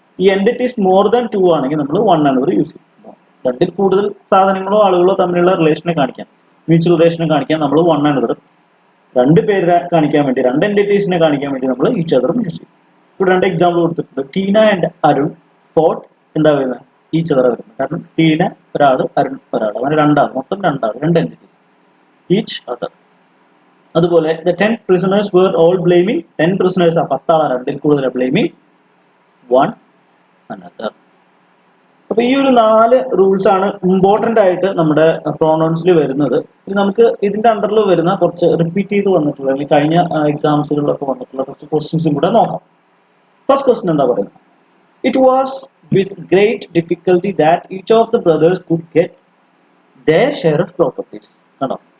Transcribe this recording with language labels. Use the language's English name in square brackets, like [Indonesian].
[Malayalam] ഈ entities more than two ആണെങ്കിൽ നമ്മൾ വൺ അനദർ യൂസ് ചെയ്യും. രണ്ടിൽ കൂടുതൽ സാധനങ്ങളോ ആളുകളോ തമ്മിലുള്ള റിലേഷനെ കാണിക്കാൻ, മ്യൂച്വൽ റിലേഷനെ കാണിക്കാൻ നമ്മൾ വൺ അനദർ, രണ്ട് പേരെ കാണിക്കാൻ വേണ്ടി, രണ്ട് എൻറ്റിറ്റീസിനെ കാണിക്കാൻ വേണ്ടി നമ്മൾ ഈച്ച് അതറും യൂസ് ചെയ്യും. ഇവിടെ രണ്ട് എക്സാമ്പിൾ കൊടുത്തിട്ടുണ്ട്. ടീന ആൻഡ് അരുൺ ഫോട്ട് എന്താ വരുന്നത്? ഈച്ച് അതർ വരുന്നത്. കാരണം ടീന ഒരാൾ, അരുൺ ഒരാൾ, അങ്ങനെ രണ്ടാൾ, മൊത്തം രണ്ടാൾ, രണ്ട് എൻറ്റിറ്റീസ്, ഈച്ച് അതർ. അതുപോലെ [English] the 10 prisoners were all blaming 10 prisoners, [Malayalam] 10 ആളാണ്, രണ്ടിൽ കൂടുതൽ [English] blaming one another. [Malayalam] അപ്പൊ ഈ ഒരു 4 റൂൾസ് ആണ് ഇമ്പോർട്ടന്റ് ആയിട്ട് നമ്മുടെ പ്രൊണൗൺസിൽ വരുന്നത്. നമുക്ക് ഇതിന്റെ അണ്ടറിൽ വരുന്ന കുറച്ച് റിപ്പീറ്റ് ചെയ്ത് വന്നിട്ടുള്ള അല്ലെങ്കിൽ കഴിഞ്ഞ എക്സാംസുകളിലൊക്കെ വന്നിട്ടുള്ള കുറച്ച് ക്വസ്റ്റ്യൻസും കൂടെ നോക്കാം. ഫസ്റ്റ് ക്വസ്റ്റ്യൻ എന്താ പറയുന്നത്? [English] It was with great difficulty that each of the brothers could get their share of properties. [Malayalam] കണ്ടോ?